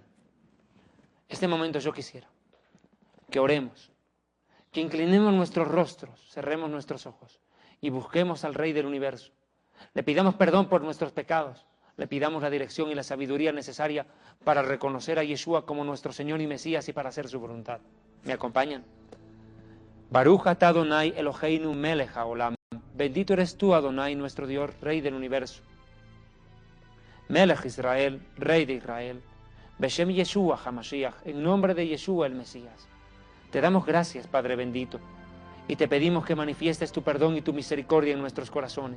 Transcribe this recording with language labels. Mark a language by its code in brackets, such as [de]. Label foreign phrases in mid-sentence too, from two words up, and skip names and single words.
[es] Este momento yo quisiera que oremos, que inclinemos nuestros rostros, cerremos nuestros ojos y busquemos al Rey del Universo. Le pidamos perdón por nuestros pecados, le pidamos la dirección y la sabiduría necesaria para reconocer a Yeshua como nuestro Señor y Mesías y para hacer su voluntad. ¿Me acompañan? [he] ברוך אתה אדוני אלוהינו מלך העולם. [es] Bendito eres tú, Adonai, nuestro Dios, Rey del Universo. [he] מלך ישראל, [es] Rey de Israel. [he] בשם ישוע המשיח, [es] en nombre de Yeshua el Mesías. Te damos gracias, Padre bendito, y te pedimos que manifiestes tu perdón y tu misericordia en nuestros corazones.